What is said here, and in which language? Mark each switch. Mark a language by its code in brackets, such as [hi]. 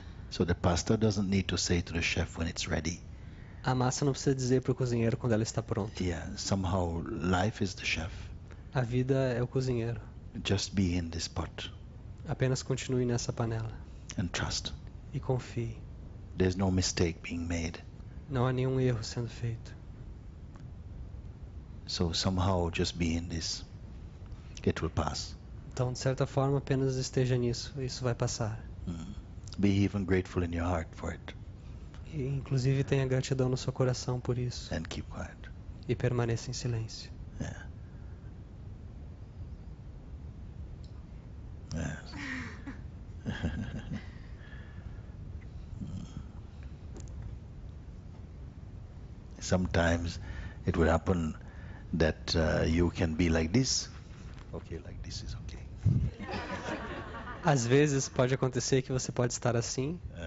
[en] So the pasta doesn't need to say to the chef when it's ready. [pt] A massa não precisa dizer para o cozinheiro quando ela está pronta. [en] Yeah, somehow life is the chef. [pt] A vida é o cozinheiro. [en] Just be in this pot [pt] Apenas continue nessa panela [en] and trust. [pt] e confie. [en] There's no mistake being made. [pt] Não há nenhum erro sendo feito. [en] So somehow just be in this. It will pass. [pt] Então, de certa forma, apenas esteja nisso. Isso vai passar. [en] Be even grateful in your heart for it [pt] E, inclusive, tenha gratidão no seu coração por isso. [en] and keep quiet. [pt] E permaneça em silêncio. [en] Yeah. Yeah. Sometimes it will happen that you can be like this Okay, like this is okay. [pt] Às vezes pode acontecer que você pode estar assim,